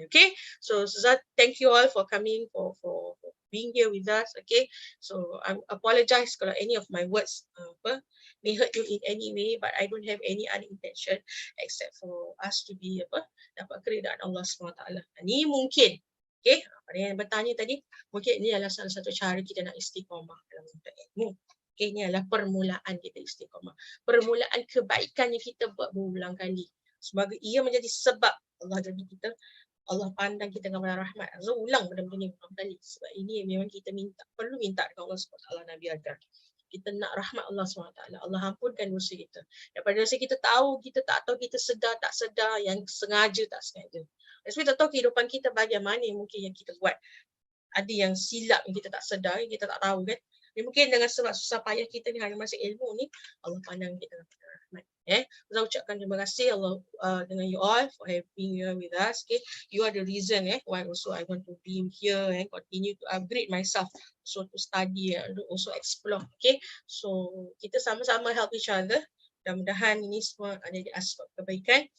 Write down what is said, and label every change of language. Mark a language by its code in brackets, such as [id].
[en] Okay, so Suzat, thank you all for coming, for being here with us. Okay, so I apologize kalau any of my words may hurt you in any way, but I don't have any other intention except for us to be [ms] dapat keridaan [en] Allah SWT. [ms] Ini mungkin, okay, pada yang bertanya tadi, mungkin ini adalah salah satu cara kita nak istiqamah dalam menuntut ilmu. Okay, ini adalah permulaan kita istiqamah. Permulaan kebaikan yang kita buat berulang kali. Semoga ia menjadi sebab Allah jadi kita, Allah pandang kita dengan rahmat. So ulang benda-benda ni berulang kali. Sebab ini memang kita perlu minta kepada Allah SWT, Nabi ajar. Kita nak rahmat Allah SWT. Allah ampunkan dosa kita. Daripada dosa kita tahu, kita tak tahu, kita sedar, tak sedar, yang sengaja, tak sengaja. Sebab tak tahu kehidupan kita bahagian mana yang mungkin yang kita buat. Ada yang silap yang kita tak sedar, yang kita tak tahu kan. Mungkin dengan sebab susah payah kita ni, hanya masa ilmu ni, Allah pandang kita dengan rahmat. Saya ucapkan terima kasih Allah dengan you all [en] for being here with us. Okay, you are the reason why also I want to be here and continue to upgrade myself, so to study and also explore. Okay, so [ms] kita sama-sama [en] help each other. [ms] Mudah-mudahan ini semua ada di asbab kebaikan.